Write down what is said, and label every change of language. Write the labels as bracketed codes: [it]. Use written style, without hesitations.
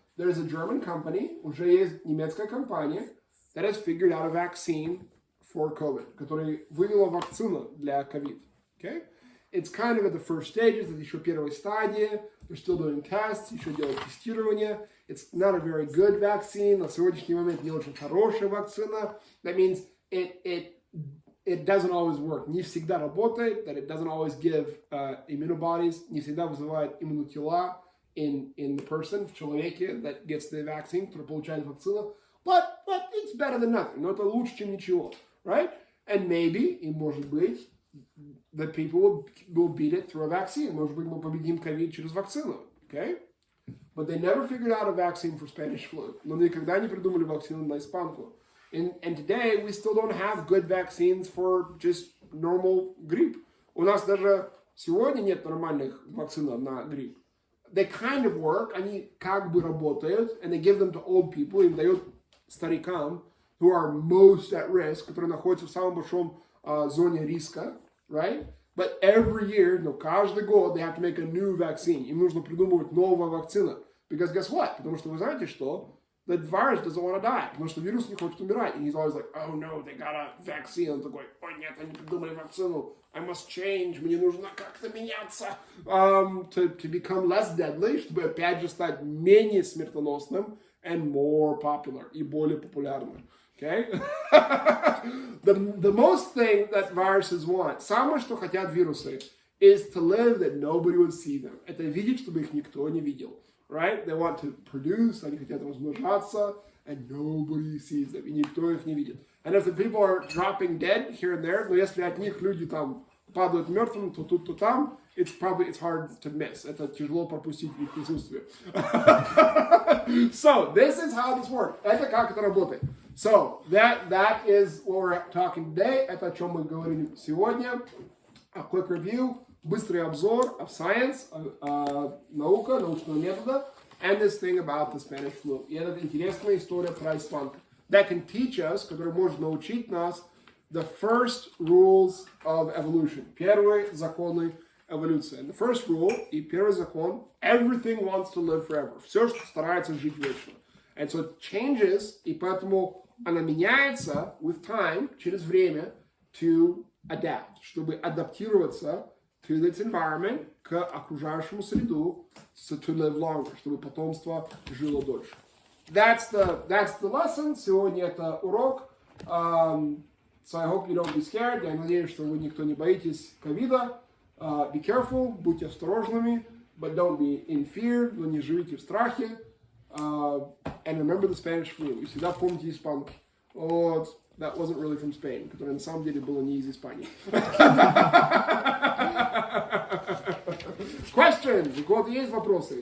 [en] There is a German company, [ru] уже есть немецкая компания, [en] that has figured out a vaccine for COVID, [ru] которая вывела вакцину для COVID. [en] Okay? It's kind of at the first stages, [ru] это еще первая стадия. [en] They're still doing tests, [ru] еще делают тестирование. [en] It's not a very good vaccine. [ru] На сегодняшний момент не очень хорошая вакцина. [en] That means it doesn't always work. [ru] Не всегда работает. [en] That it doesn't always give immunobodies. [ru] Не всегда вызывает иммунотела [en] in the person, [ru] в человеке [en] that gets the vaccine, [ru] который получает вакцину. [en] But it's better than nothing. [ru] Но это лучше, чем ничего. Right? [en] And maybe, [ru] и может быть, [en] that people will beat it through a vaccine. [ru] Может быть, мы победим ковид через вакцину. [en] Okay? But they never figured out a vaccine for Spanish flu. [ru] Но никогда не придумали вакцину на испанку. [en] And today, we still don't have good vaccines for just normal grippe. [ru] У нас даже сегодня нет нормальных вакцин на грипп. [en] They kind of work, [ru] они как бы работают, [en] and they give them to old people, [ru] им дают старикам, [en] who are most at risk, [ru] которые находятся в самом большом зоне риска, [en] right? But every year, [ru] каждый год, [en] they have to make a new vaccine. [ru] Им нужно придумывать новую вакцину. [en] Because guess what? [ru] Потому что вы знаете, что [en] the virus doesn't want to die, [ru] потому что вирус не хочет умирать. [en] And he's always like, oh no, they got a vaccine. [ru] Он такой, ой нет, они придумали вакцину. [en] I must change, [ru] мне нужно как-то меняться, [en] to become less deadly, [ru] чтобы опять же стать менее смертоносным [en] and more popular, [ru] и более популярным. [en] Okay? the most thing that viruses want, [ru] самое, что хотят вирусы, [en] is to live that nobody would see them. [ru] Это видеть, чтобы их никто не видел. [en] Right? They want to produce, [ru] они хотят размножаться, [en] and nobody sees them, [ru] и никто их не видит. [en] And if the people are dropping dead here and there, [ru] но если от них люди там падают мертвым, то тут, то там, [en] it's hard to miss. [ru] Это тяжело пропустить их присутствие. [en] So, this is how this works. [ru] Это как это работает. [en] So, that is what we're talking today. [ru] Это о чем мы говорим сегодня. [en] A quick review, [ru] быстрый обзор [en] of science, [ru] наука, научного метода, [en] and this thing about the Spanish flu. [ru] И это интересная история про испанку. [en] That can teach us, [ru] который может научить нас, [en] the first rules of evolution. [ru] Первые законы эволюции. [en] And the first rule, [ru] и первый закон, [en] everything wants to live forever. [ru] Все, что старается жить вечно. [en] And so it changes, [ru] и поэтому она меняется [en] with time, [ru] через время, [en] to adapt, [ru] чтобы адаптироваться [en] to its environment, [ru] к окружающему среду, [en] so to live longer, [ru] чтобы потомство жило дольше. [en] That's the lesson. [ru] Сегодня это урок. [en] So I hope you don't be scared. [ru] Я надеюсь, что вы никто не боитесь ковида. [en] Be careful, [ru] будьте осторожными, [en] but don't be in fear, [ru] но не живите в страхе. [en] And remember the Spanish flu. [ru] И всегда помните испанки. Вот. [en] That wasn't really from Spain, [ru] которое на самом деле было не из Испании. Questions? У кого-то есть вопросы?